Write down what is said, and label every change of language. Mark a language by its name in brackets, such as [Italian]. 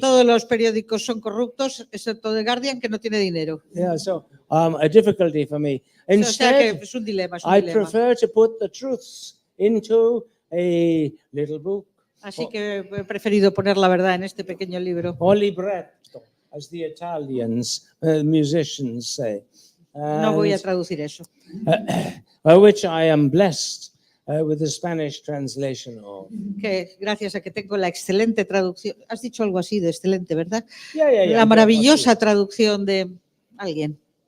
[Spanish] todos los periódicos son corruptos, excepto The Guardian, que no tiene dinero. [English] Yeah, so a difficulty for me. [Spanish] O sea que [English] Instead, [Spanish] es un dilema, [English] I prefer to put the truths into a little book. [Spanish] Así que he preferido poner la verdad en este pequeño libro. [English] O libretto, as the Italians, musicians say. [Spanish] No voy a traducir eso. [English] Which I am blessed with the Spanish translation of. [Spanish] Que gracias a que tengo la excelente traducción. Has dicho algo así de excelente, ¿verdad? [English] Yeah. [Spanish] La maravillosa traducción de alguien.